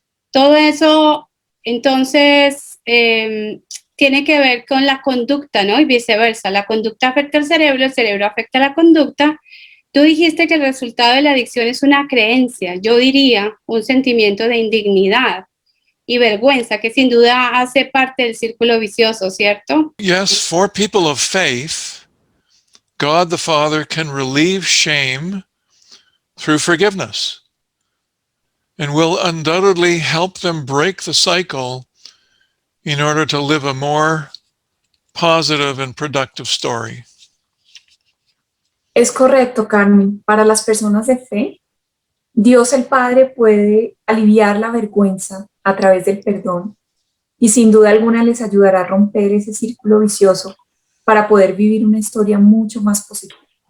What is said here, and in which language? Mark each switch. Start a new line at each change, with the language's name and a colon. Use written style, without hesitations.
Spanish: Todo eso, entonces, tiene que ver con la conducta, ¿no? Y viceversa. La conducta afecta al cerebro, el cerebro afecta a la conducta. Tú dijiste que el resultado de la adicción es una creencia, yo diría un sentimiento de indignidad y vergüenza, que sin duda hace parte del círculo vicioso, ¿cierto?
English: Yes, for people of faith, God the Father can relieve shame through forgiveness and will undoubtedly help them break the cycle in order to live a more positive and productive story.
Spanish: Es correcto, Carmen. Para las personas de fe, Dios el Padre puede aliviar la vergüenza a través del perdón y sin duda alguna les ayudará a romper ese círculo vicioso para poder vivir una historia mucho más positiva.